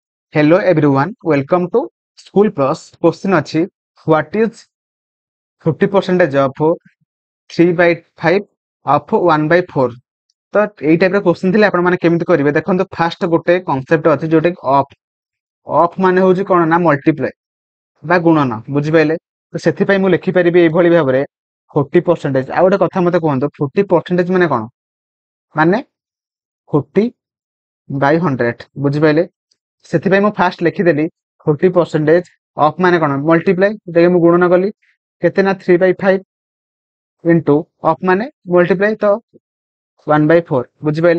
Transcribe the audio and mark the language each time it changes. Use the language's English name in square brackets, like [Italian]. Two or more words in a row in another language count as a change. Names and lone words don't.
[English] Hello everyone, welcome to School Plus. Question ଅଛି what is 50% of 3/5 of 1/4? [Odia] ତ ଏଇ ଟାଇପର କ୍ୱେଶ୍ଚିନ୍ ଥିଲେ ଆପଣ ମାନେ କେମିତି କରିବେ ଦେଖନ୍ତୁ ଫାଷ୍ଟ ଗୋଟେ କନସେପ୍ଟ ଅଛି ଯୋଉଟା କି ଅଫ୍ ମାନେ ହଉଛି କଣ ନା ମଲ୍ଟିପ୍ଲାଏ ବା ଗୁଣନ ବୁଝିପାରିଲେ ତ ସେଥିପାଇଁ ମୁଁ ଲେଖିପାରିବି ଏଇଭଳି ଭାବରେ 40%। ଆଉ ଗୋଟେ କଥା ମତେ କୁହନ୍ତୁ 40% ମାନେ କଣ ମାନେ 40/100 ବୁଝିପାରିଲେ ସେଥିପାଇଁ ମୁଁ ଫାଷ୍ଟ ଲେଖିଦେଲି 40% ଅଫ୍ ମାନେ କଣ ମଲ୍ଟିପ୍ଲାଏ ଯେଟାକି ମୁଁ ଗୁଣନ କଲି କେତେ ନା 3/5 [English] into of [Odia] ମାନେ ମଲ୍ଟିପ୍ଲାଏ ତ 1/4 ବୁଝିପାରିଲେ।